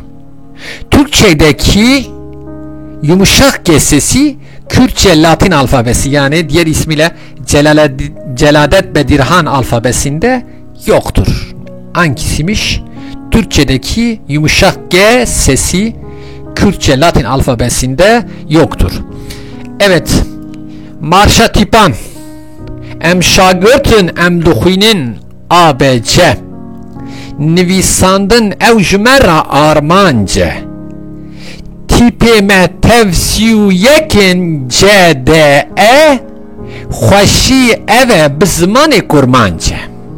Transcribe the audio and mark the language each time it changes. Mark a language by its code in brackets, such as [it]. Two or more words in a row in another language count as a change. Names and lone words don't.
[tr] Türkçe'deki yumuşak G sesi Kürtçe Latin alfabesi, yani diğer ismiyle Celadet Bedirhan alfabesinde yoktur. Hangisiymiş? Türkçedeki yumuşak G sesi Kürtçe Latin alfabesinde yoktur. Evet. [ku] Marşa tipan em şagirtin em duxinin ABC nivîsandin ew ji me re armanc e tipê me tevsî yekên CDE xweşî ev e bi zimanê kurmanc e